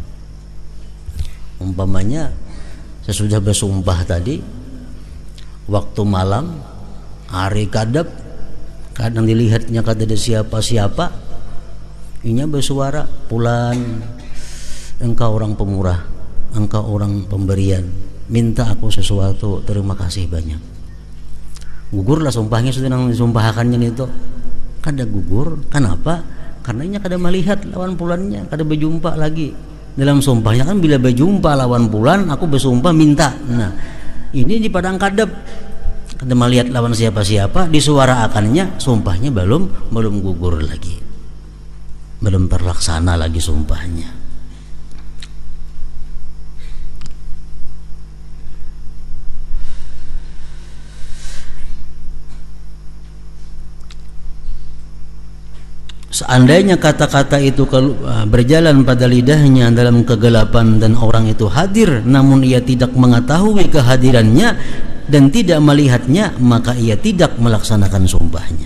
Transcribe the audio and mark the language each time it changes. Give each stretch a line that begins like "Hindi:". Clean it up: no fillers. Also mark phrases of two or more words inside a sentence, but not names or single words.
Banjar: Umpamanya sesudah bersumpah tadi, waktu malam, hari kadab, kadang dilihatnya kada ada siapa-siapa, inya bersuara, "Fulan, engkau orang pemurah, engkau orang pemberian, minta aku sesuatu, terima kasih banyak." Gugurlah sumpahnya, sudah nang disumpahkannya itu kada gugur. Kenapa? Karena inya kada melihat lawan pulannya, kada berjumpa lagi. Dalam sumpahnya kan bila berjumpa lawan pulan, aku bersumpah minta. Nah, ini di padang kadab, kada melihat lawan siapa-siapa, disuaraakannya, sumpahnya belum gugur lagi, belum terlaksana lagi sumpahnya.
Indonesian: Seandainya kata-kata itu berjalan pada lidahnya dalam kegelapan dan orang itu hadir namun ia tidak mengetahui kehadirannya dan tidak melihatnya, maka ia tidak melaksanakan sumpahnya.